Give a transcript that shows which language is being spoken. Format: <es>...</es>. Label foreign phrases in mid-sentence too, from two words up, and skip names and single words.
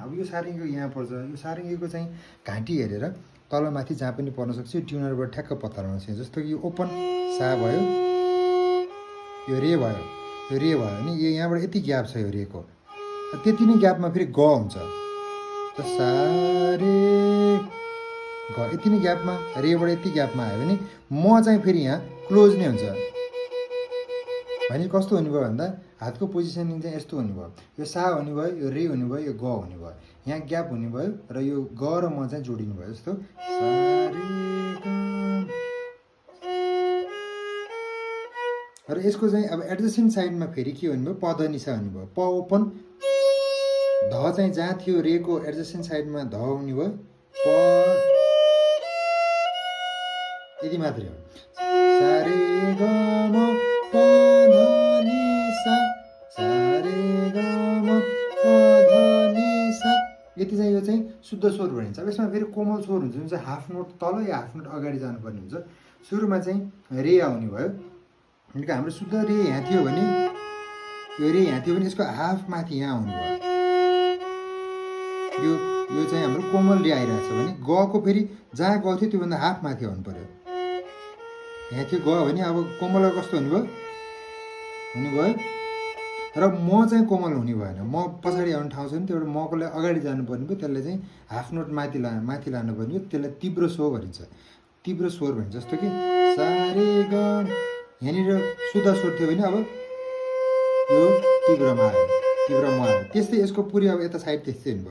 <ne>अब यो सारङ्गीको यहाँ पर्छ। यो सारङ्गीको चाहिँ घाँटी हेरेर तलमाथि जहाँ पनि पर्न सक्छ, यो ट्युनरबाट ठ्याक्क पत्ता लगाउनु सक्छ। जस्तो कि यो ओपन सा भयो, यो रे भयो, यो रे भयो भने यो यहाँबाट यति ग्याप छ यो रेको, त्यति नै ग्यापमा फेरि ग हुन्छ। त सा रे ग यति नै ग्यापमा, रेबाट यति ग्यापमा आयो भने म चाहिँ फेरि यहाँ क्लोज नै हुन्छ। भने कस्तो हुने भयो भन्दा हातको पोजिसनिङ चाहिँ यस्तो हुने भयो। यो सा हुने भयो, यो रे हुने भयो, यो ग हुने भयो, यहाँ ग्याप हुने भयो, र यो ग र म चाहिँ जोडिनु भयो। जस्तो सा रे ग। र यसको चाहिँ अब</ne> <en>adjacent sidema</en> <ne>फेरि के हुने भयो, पद निसा हुने भयो। प ओपन, ध चाहिँ जहाँ थियो रेको</ne> <en>adjacent sidema</en> <ne>ध हुने भयो, प यति मात्रै हो। सा रे ग म प ध नि सा, सा रे ग म प ध नि सा, यति चाहिँ यो चाहिँ शुद्ध स्वर भनिन्छ। अब यसमा फेरि कोमल स्वर हुन्छ, जुन चाहिँ</ne> <en>half note</en> <ne>तल या</ne> <en>half note</en> <ne>अगाडि जानुपर्ने हुन्छ। सुरुमा चाहिँ रे आउने भयो। हाम्रो शुद्ध रे यहाँ थियो भने, यो रे यहाँ थियो भने यसको हाफ माथि यहाँ आउनु भयो। यो चाहिँ हाम्रो कोमल रे आइरहेको छ भने गको फेरि जहाँ ग थियो त्योभन्दा हाफ माथि आउनु पर्यो। यहाँ थियो ग भने अब कोमल कस्तो हुने भयो, र म चाहिँ कोमल हुने भएन। म पछाडि आउने ठाउँ छ नि, त्यबाट मको लागि अगाडि जानुपर्ने भयो। त्यसलाई चाहिँ</ne> <en>half note</en> <ne>माथि लानुपर्ने भयो। त्यसलाई तीव्र स्वर भनिन्छ, तीव्र स्वर भनिन्छ। जस्तो कि सा रे ग, यहाँनिर शुद्ध स्वर थियो भने अब यो तीव्रमा आयो, तीव्रमा आयो। त्यस्तै यसको पुरै अब यता साइड त्यस्तै हुनुभयो।</ne>